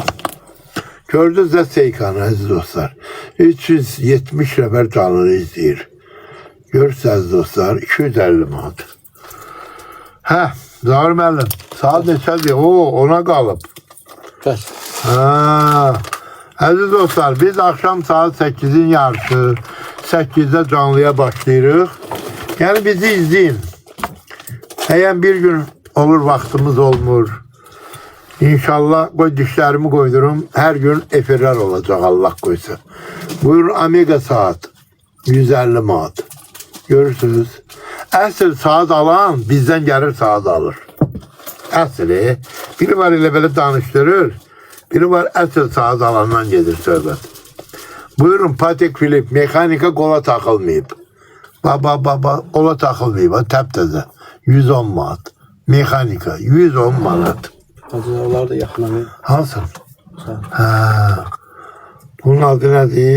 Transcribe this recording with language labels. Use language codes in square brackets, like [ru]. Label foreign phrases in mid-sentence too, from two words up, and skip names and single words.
[az] Gördünüz də Seykanı əziz dostlar. 370 nəfər canını izləyir. Görürsünüz dostlar 250 manat. Hə, Zahir müəllim, saat neçədir? Ona qalıb. Bəs. Əziz dostlar, biz akşam saat 8'in yarısı 8'de canlıya başlayırıq. [tr] Yani bizi izleyin. Eğer bir gün olur vaktimiz olmur. İnşallah bu dişlerimi koydurum. Her gün efirler olacak Allah koysa. [az] Buyurun Amiga saat. 150 manat. Görürsünüz. Əsl saat alan [tr] bizden gelir saat alır. [az] Əsli. [tr] Biri var ile böyle danıştırır. [az] Biri var əsl saat alandan gelir söhbət. Buyurun Patek Philippe mekanika qola takılmayıb. Baba qola takılmayıb. Təptəzə. 110 manat. Mekanika 110 manat. Hacılar da yaxına verir. Hansı? Bunun adı nədir?